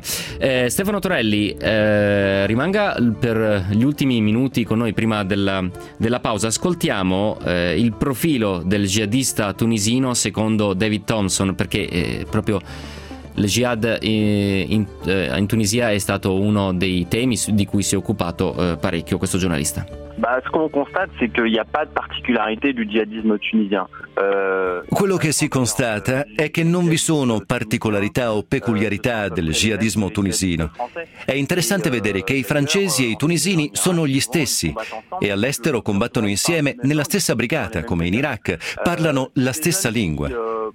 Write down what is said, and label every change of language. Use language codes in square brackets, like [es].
[it] Stefano Torelli, rimanga per gli ultimi minuti con noi prima della pausa. Ascoltiamo il profilo del jihadista tunisino secondo David Thompson, perché proprio il jihad in Tunisia è stato uno dei temi di cui si è occupato parecchio questo giornalista. [fr] Ce qu'on constate, c'est qu'il n'y a pas de particularité du djihadisme tunisien. [it] Quello che si constata è che non vi sono particolarità o peculiarità del jihadismo tunisino. È interessante vedere che i francesi e i tunisini sono gli stessi e all'estero combattono insieme nella stessa brigata, come in Iraq, parlano la stessa lingua.